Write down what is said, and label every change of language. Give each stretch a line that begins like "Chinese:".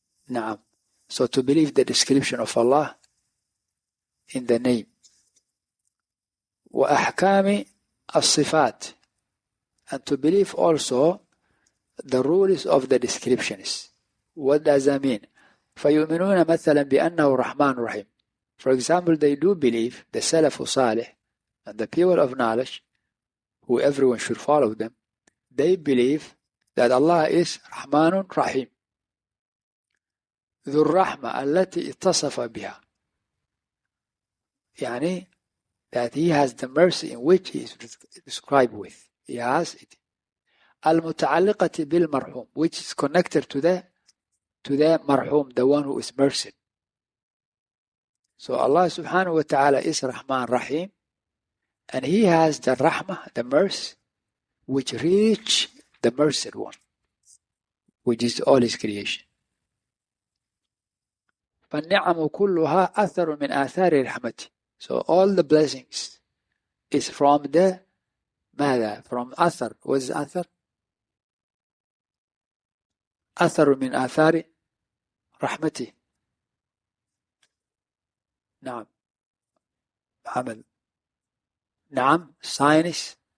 English: Naam. So to believe the description of Allah in the name.
Arabic: وأحكام الصفات,
English: and to believe also the rules of the descriptions. What does that mean?
Arabic: فيؤمنون مثلا بأنه رحمن رحيم.
English: For example, they do believe, the Salaf Salih and the people of knowledge, who everyone should follow them, they believe that Allah is Rahman Rahim.
Arabic: ذو الرحمة التي اتصف بها.
English: That He has the mercy in which He is described with. He has it.
Arabic: المتعلقة بالمرحوم,
English: which is connected to the marhum, the one who is mercy. So Allah subhanahu wa ta'ala is Rahman Rahim, and He has the rahmah, the mercy, which reach the merced one, which is all His creation.
Arabic: فالنعم كلها أثر من آثار رحمته.
English: So all the blessings is from the
Arabic: ماذا?
English: From أثر. What is أثر?
Arabic: أثر من آثار رحمته. نعم. محمد. نعم.
English: Science.